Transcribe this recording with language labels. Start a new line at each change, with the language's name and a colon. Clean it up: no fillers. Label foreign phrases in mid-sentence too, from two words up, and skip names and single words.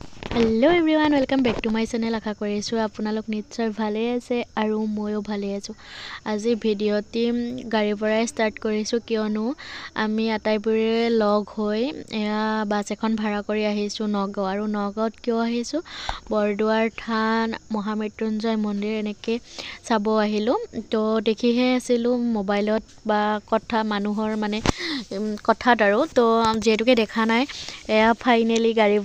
English: Hello everyone welcome back to my channel
Assamese: आशा करिছো আপোনালোক নিশ্চয় ভালে আছে আৰু ময়ো ভালে আছো আজি ভিডিওটি গাড়ীৰ পৰা ষ্টাৰ্ট কৰিছো কিয়নো আমি আটাইবোৰে লগ হৈ বাস এখন ভাড়া কৰি আহিছো নগাঁও আৰু নগাঁৱত কিয় আহিছো বৰদুৱাৰ থান মহামৃত্যুঞ্জয় মন্দিৰ এনেকে চাব আহিলো তো দেখিহে আছিলো মোবাইলত বা কথা মানুহৰ মানে কথাত আৰু তো যেহেতুকে দেখা নাই এয়া ফাইনালি গাড়ীৰ